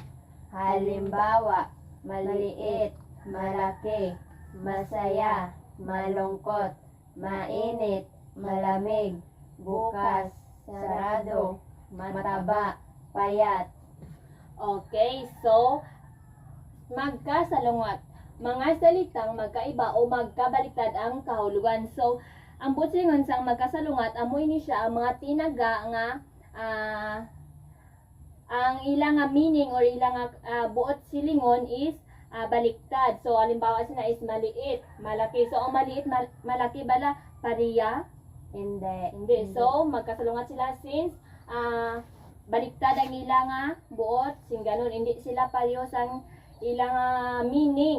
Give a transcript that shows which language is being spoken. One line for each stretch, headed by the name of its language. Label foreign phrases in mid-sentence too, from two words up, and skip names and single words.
Filipino: Halimbawa, maliit, malaki, masaya, malungkot, mainit, malamig, bukas, sarado, mataba, payat. Okay, so, magkasalungat. Mga salitang magkaiba o magkabaliktad ang kahulugan. So,
Hiligaynon: ang butsingon sang magkasalungat, amoy ni siya ang mga tinaga nga ang ilang nga
English: meaning or
Hiligaynon: ilang nga buot silingon is baliktad. So, halimbawa sina is maliit, malaki. So, ang maliit, malaki bala, pariya?
Filipino: Hindi.
Hiligaynon: So, magkasalungat sila since baliktad ang ilang nga buot, sing ganun. Hindi sila pareho sang ilang meaning.